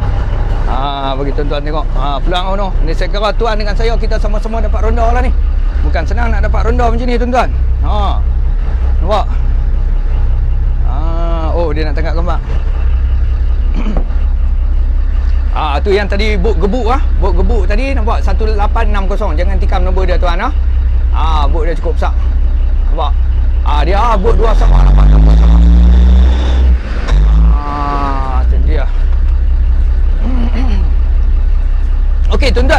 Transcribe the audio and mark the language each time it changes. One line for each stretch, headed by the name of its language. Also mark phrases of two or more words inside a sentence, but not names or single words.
Malay: Bagi tuan-tuan tengok peluang tu. Ni saya kira tuan dengan saya kita sama-sama dapat ronda lah ni. Bukan senang nak dapat ronda macam ni tuan-tuan. Nampak? Dia nak tangkap gambar. Tu yang tadi bot gebuk bot gebuk tadi nampak 1860. Jangan tikam nombor dia tuan bot dia cukup besar. Nampak? Dia bot 2 sama 860. Tu dia. Okey tuan-tuan.